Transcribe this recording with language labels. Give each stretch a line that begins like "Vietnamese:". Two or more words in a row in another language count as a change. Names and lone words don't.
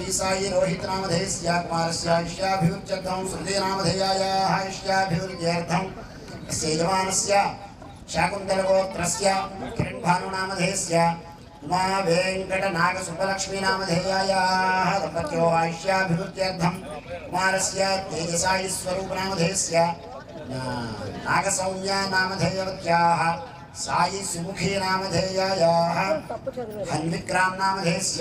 Sanskrit: సాయి రోహిత్ నామధేయస్య కుమారస్య ఇష్యాభివృద్ధ్యర్థం శృతి నామధేయాయాః ఇష్యాభివృద్ధ్యర్థం యజమానస్య శాకుంతల గోత్రస్య కిరణ్ భాను నామధేయస్య उमा वेंकट नाग सुब्बलक्ष्मी नामधेयायाः दम्पत्यो आयुष्याभिवृद्ध्यर्थं कुमारस्य तेजसायि स्वरूप नामधेयस्य नागसौम्या नामधेयवत्याः सायि सुमुखी नामधेयायाः हन्विक्राम नामधेयस्य